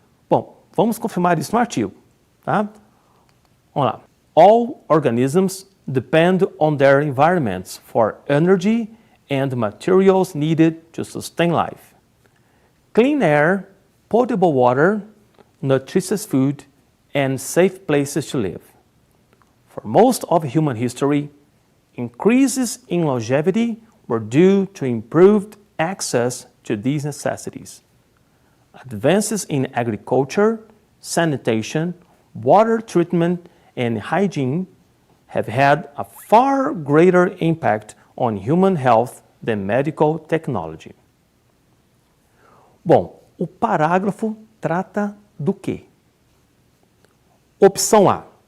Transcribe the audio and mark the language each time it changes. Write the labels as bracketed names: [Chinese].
[Portuguese] Bom, vamos confirmar isso no artigo, tá? Vamos lá. [English] All organisms depend on their environments for energy and materials needed to sustain life. Clean air potable water, nutritious food, and safe places to live. For most of human history, increases in longevity were due to improved access to these necessities. Advances in agriculture, sanitation, water treatment, and hygiene have had a far greater impact on human health than medical technology. [Portuguese] Bom, o parágrafo trata do quê? Opção A.